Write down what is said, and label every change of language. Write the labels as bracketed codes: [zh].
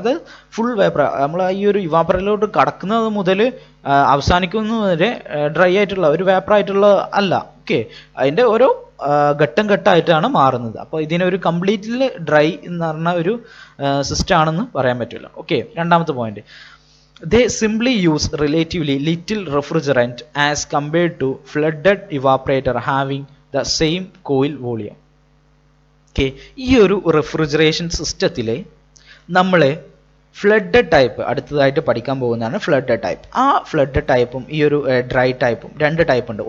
[ml] അത് full vapour, നമ്മൾ ഈ ഒരു ഇവാപ്പറിലോട്ട് കടക്കുന്നത് മുതൽ അവസാനിക്കുന്നത് വരെ ഡ്രൈ ആയിട്ടുള്ള ഒരു വേപ്പർ ആയിട്ടുള്ള അല്ല. ഓക്കെ, അതിൻ്റെ ഓരോ ഘട്ടമായിട്ടാണ് മാറുന്നത്. അപ്പോൾ ഇതിനൊരു കംപ്ലീറ്റ്ലി ഡ്രൈ എന്ന് പറഞ്ഞ ഒരു സിസ്റ്റം ആണെന്ന് പറയാൻ പറ്റില്ല. ഓക്കെ, രണ്ടാമത്തെ point, [en] they simply use relatively little refrigerant as compared to flooded evaporator having the same coil volume. [ml] Okay, ഈ ഒരു റെഫ്രിജറേഷൻ സിസ്റ്റത്തിലെ നമ്മൾ ഫ്ലഡഡ് ടൈപ്പ് അടുത്തതായിട്ട് പഠിക്കാൻ പോകുന്നതാണ് ഫ്ലഡഡ് ടൈപ്പ്. ആ ഫ്ലഡഡ് ടൈപ്പും ഈ ഒരു ഡ്രൈ ടൈപ്പും രണ്ട് ടൈപ്പ് ഉണ്ട്.